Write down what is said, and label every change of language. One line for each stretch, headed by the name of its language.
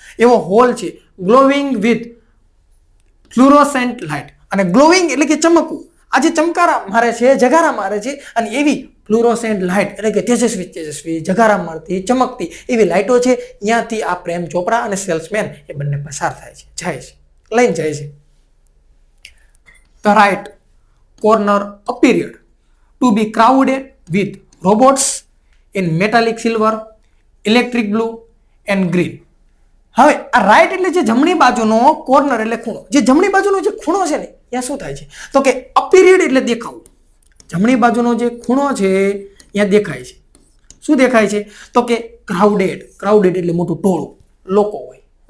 Gujarati: એવો હોલ છે,
English: Glowing with fluorescent light.
Gujarati: અને ગ્લોવિંગ એટલે કે ચમકવું, આ જે ચમકારા મારે છે, જગારા મારે છે, અને એવી ફ્લુરોસેન્ટ લાઇટ એટલે કે તેજસ્વી જગારા મારતી ચમકતી એવી લાઇટો છે. ત્યાંથી આ પ્રેમ ચોપરા અને સેલ્સમેન એ બંને પસાર થાય છે, લઈને જાય છે.
English: The right corner appeared to be crowded with robots in metallic silver, electric blue and green.
Gujarati: હવે આ રાઈટ એટલે જે જમણી બાજુનો કોર્નર એટલે ખૂણો, જે જમણી બાજુનો જે ખૂણો છે ને ત્યાં શું થાય છે? તો કે અપીરિયડ એટલે દેખાવું. જમણી બાજુનો જે ખૂણો છે ત્યાં દેખાય છે. શું દેખાય છે? તો કે ક્રાઉડેડ એટલે મોટું ટોળું લોકો હોય.